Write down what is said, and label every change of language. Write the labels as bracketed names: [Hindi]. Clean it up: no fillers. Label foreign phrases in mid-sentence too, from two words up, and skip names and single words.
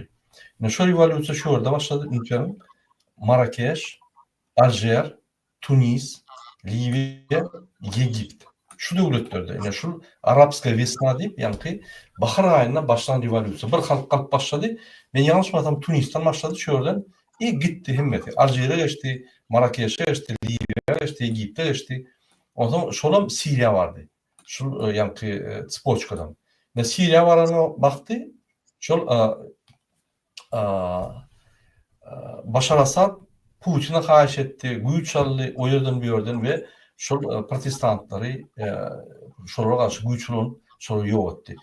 [Turkmen] Ine şu rewolýusiýa şu ýerde başlady. Ünferin Marakeş, Aljer, Tunis, Liviya, Egipt. Şu döwletlerde, ine şu [Russian] Арабска весна [Turkmen] diýip ýa-ni bahar aýynda başlan rewolýusiýa bir halk galyp başlady. Men ýalňyşmasam Tunisden başlady, şu ýerden gitdi hemmeti. Aljer'e geçti, Marrakeş'e geçti, Libya'ya geçti, Egipt'e geçti. O zaman şolam Siriýa bardy. Şu ýa-ni Spoçkadan. Ne Siriýa barana baktı, şol Başar Asad Putin'e haýyş etdi, güýç aldy o ýerden bu ýerden we şol protestantlary şolara garşy güýçlüň şol ýok etdi.